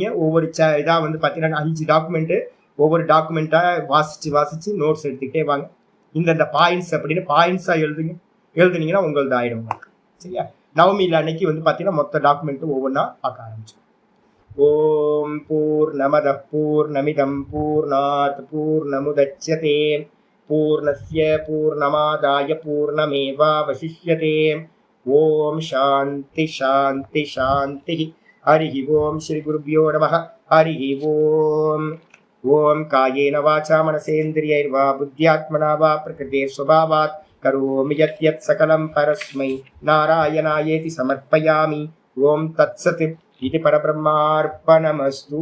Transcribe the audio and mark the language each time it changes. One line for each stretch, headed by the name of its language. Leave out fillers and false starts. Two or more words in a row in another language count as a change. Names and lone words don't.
Tamil: ஒவ்வொரு இதா பாத்தீங்கன்னா 5 டாக்குமெண்ட், ஒவ்வொரு டாக்குமெண்ட்டா வாசிச்சு நோட்ஸ் எடுத்துக்கிட்டே வாங்க. இந்த பாயிண்ட்ஸ் அப்படின்னு பாயிண்ட்ஸா எழுதுனீங்கன்னா உங்களது ஆயிடும் உங்களுக்கு. சரியா? நவமியில் அன்னைக்கு பாத்தீங்கன்னா மொத்த டாக்குமெண்ட்டும் ஒவ்வொன்றா பார்க்க ஆரம்பிச்சோம்.
Sanskrit: ॐ पूर्णमदः पूर्णमिदं पूर्णात् पूर्णमुदच्यते पूर्णस्य पूर्णमादाय पूर्णमेवावशिष्यते. ॐ शान्तिः शान्तिः शान्तिः। हरिः ॐ। श्री गुरुभ्यो नमः. हरिः ॐ. ॐ कायेन वाचा मनसेन्द्रियैर्वा बुद्ध्यात्मना वा प्रकृतेः स्वभावात् करोमि यद् यत् सकलं परस्मै नारायणायेति समर्पयामि. ॐ तत्सत्। इदं परब्रह्मार्पणमस्तु.